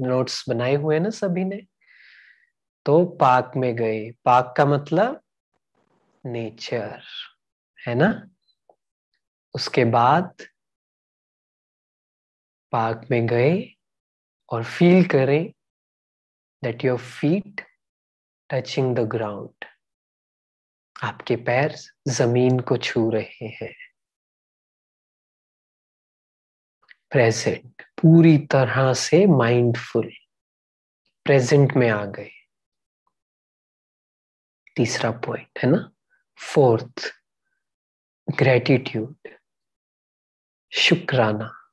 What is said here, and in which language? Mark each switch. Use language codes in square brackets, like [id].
[hi] Notes बनाए हुए हैं ना सभी ने? तो पार्क में गए, पार्क का मतलब नेचर, है ना? उसके बाद पार्क में गए और फील करें [en] that your feet touching the ground. [hi] आपके पैर जमीन को छू रहे हैं. प्रेजेंट, पूरी तरह से माइंडफुल, प्रेजेंट में आ गए. तीसरा पॉइंट है ना. फोर्थ, ग्रेटिट्यूड, शुक्राना.